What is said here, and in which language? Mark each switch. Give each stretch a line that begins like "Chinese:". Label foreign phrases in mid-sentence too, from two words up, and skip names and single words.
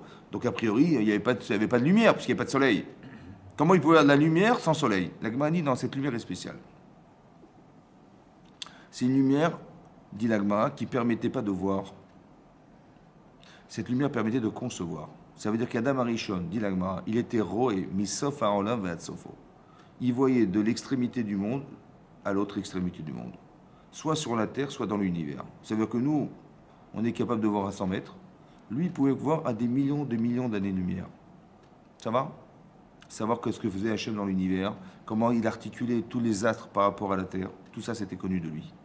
French: Donc a priori, il n'y avait pas de lumière puisqu'il n'y avait pas de soleil. Comment il pouvait y avoir de la lumière sans soleil? La Gemara dit, non, cette lumière est spéciale. C'est une lumière, dit la Gemara, qui ne permettait pas de voir. Cette lumière permettait de concevoir. Ça veut dire qu'Adam Arishon, dit la Gemara, il était roé,
Hebrew: מסוף העולם ועד סופו.
French: Il voyait de l'extrémité du monde à l'autre extrémité du monde. Soit sur la terre, soit dans l'univers. Ça veut dire que nous, on est capable de voir à 100 mètres. Lui, il pouvait voir à des millions d'années-lumière. Ça va? Savoir que ce que faisait Hachem dans l'univers, comment il articulait tous les astres par rapport à la Terre, tout ça c'était connu de lui.